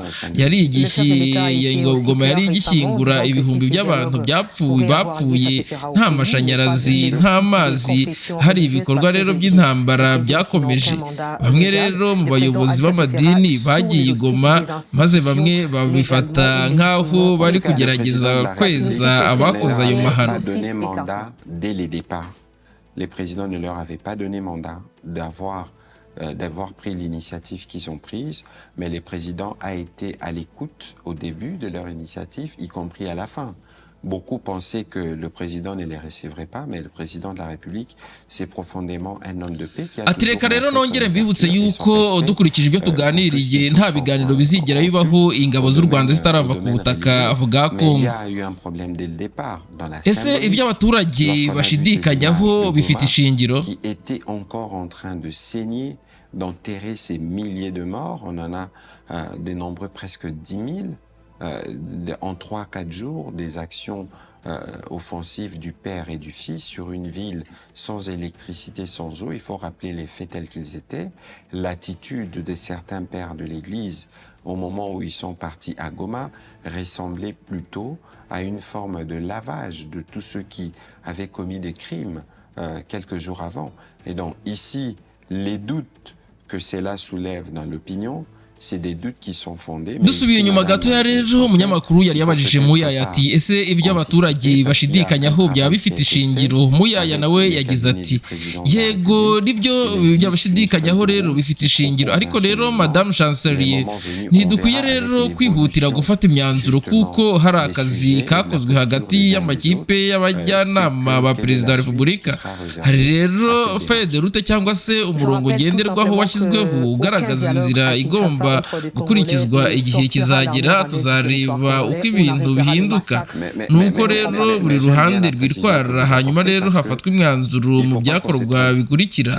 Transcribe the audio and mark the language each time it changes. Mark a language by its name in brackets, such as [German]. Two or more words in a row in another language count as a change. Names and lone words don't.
[Kinyarwanda] Yari igishyingura ibihumbi by'abantu bapfuye nta mashanyarazi, nta mazi. Hari ibikorwa rero by'intambara byakomeje. Bamwe rero mu bayobozi b'amadini bagiye Goma, maze bamwe babifata nk'aho bari kugerageza kweza abakoze ayo mahano. [French] Donné mandat dès les départs. Les présidents ne leur avaient pas donné mandat d'avoir pris l'initiative qu'ils ont prise, mais le président a été à l'écoute au début de leur initiative, y compris à la fin. Beaucoup pensaient que le président ne les recevrait pas, mais le président de la République, c'est profondément un homme de paix qui a [Kinyarwanda] ati reka rero nongere mbibutse yuko dukurikije ibyo tuganiriye nta biganiro bizigera bibaho ingabo z'u Rwanda zitarava ku butaka bwa Kongo. Ese ibyo abaturage bashidikanyaho bifite ishingiro? [French] Qui était encore en train de saigner, d'enterrer ces milliers de morts. On en a dénombré presque 10 000. En 3-4 jours, des actions offensives du père et du fils sur une ville sans électricité, sans eau. Il faut rappeler les faits tels qu'ils étaient. L'attitude de certains pères de l'Église au moment où ils sont partis à Goma ressemblait plutôt à une forme de lavage de tous ceux qui avaient commis des crimes quelques jours avant. Et donc ici, les doutes que cela soulève dans l'opinion c'est des doutes qui sont fondés. [Kinyarwanda] Dusubiye inyuma gato ya rero umunyamakuru yari yabajije Muyaya ati ese ibyo abaturage bashidikanyaho byaba bifite ishingiro. Muyaya nawe yagize ati yego nibyo byabashidikanyaho rero bifite ishingiro, ariko rero Madame Chancelier ntidukwiye rero kwihutira gufata imyanzuro kuko hari akazi kakozwe hagati y'amakipe y'abajyanama ba Perezida wa Repubulika. Hari rero [French] feuille de route [Kinyarwanda] cyangwa se umurongo ngenderwaho washyizweho ugaragaza inzira igomba gukurikizwa igihe kizagera, tuzareba uko ibintu bihinduka. Nuko rero buri ruhande rwitwara, hanyuma rero hafatwa imyanzuro mu byakorwa bikurikira.